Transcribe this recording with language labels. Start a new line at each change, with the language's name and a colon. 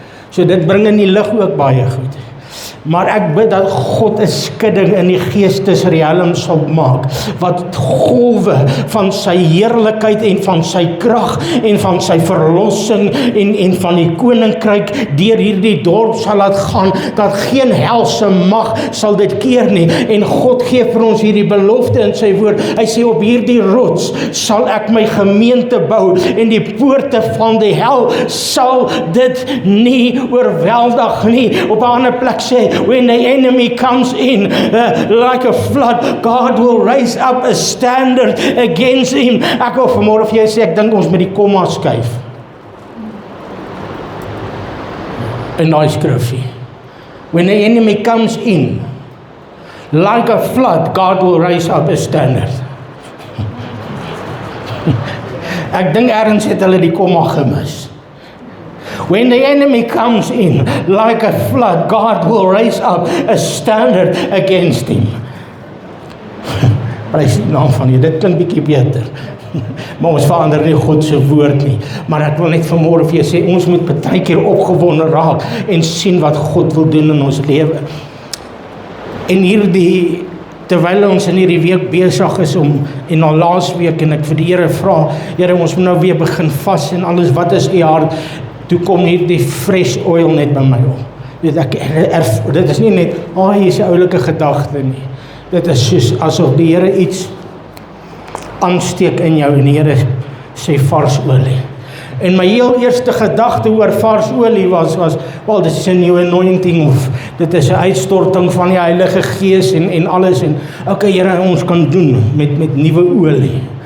Afrikaans: So dit bring in die lig ook baie goed. Maar ek bid dat God 'n skudding in die geestesrealm sal maak, wat golwe van sy heerlikheid en van sy krag en van sy verlossing en van die koninkryk deur hierdie dorp sal laat gaan, dat geen helse mag sal dit keer nie. En God gee vir ons hierdie belofte in sy woord. Hy sê, op hierdie rots sal ek my gemeente bou en die poorte van die hel sal dit nie oorweldig nie. Op 'n ander plek sê,
English: when the enemy comes in like a flood, God will raise up a standard against him.
Afrikaans: Ek wil vanmôre vir jou sê, ek dink ons moet die komma skuif in daai skrifgie.
English: When the enemy comes in like a flood, God will raise up a standard.
Afrikaans: Ek dink ergens het hulle die komma gemis.
English: When the enemy comes in like a flood, God will raise up a standard against him.
Afrikaans: Prys die naam van U. Dit klink bietjie beter. Maar ons verander nie God se woord nie. Maar ek wil net vanmôre vir jou sê, ons moet baie keer opgewonde raak en sien wat God wil doen in ons lewe. En terwyl ons in hierdie week besig is en al laas week, en ek vir die Here vra, Here, ons moet nou weer begin vas en alles, wat is U hart? Toe kom hierdie fresh oil net by my op. Dit is nie net, hier is 'n oulike gedagte nie. Dit is soos asof die Here iets aansteek in jou en die Here sê vars olie. En my heel eerste gedagte oor vars olie was wel, dit is 'n new anointing, of dit is 'n uitstorting van die Heilige Gees en alles. En okay, Here, ons kan doen met nuwe olie.